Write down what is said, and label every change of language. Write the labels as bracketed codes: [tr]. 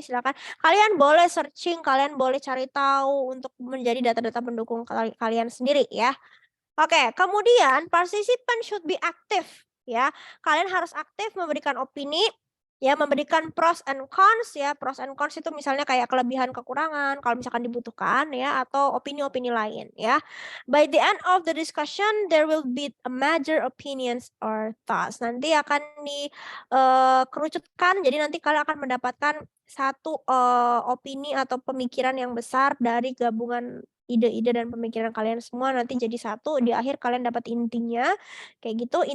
[id] Silakan. Kalian boleh searching, kalian boleh cari tahu untuk menjadi data-data pendukung kalian sendiri ya. Oke, kemudian [en] participant should be active. [id] Ya, kalian harus aktif memberikan opini, ya, memberikan pros and cons ya. Pros and cons itu misalnya kayak kelebihan kekurangan kalau misalkan dibutuhkan ya, atau opini-opini lain ya. [en] By the end of the discussion there will be a major opinions or thoughts. [id] Nanti akan dikerucutkan, jadi nanti kalian akan mendapatkan satu opini atau pemikiran yang besar dari gabungan ide-ide dan pemikiran kalian semua nanti jadi satu, di akhir kalian dapat intinya kayak gitu.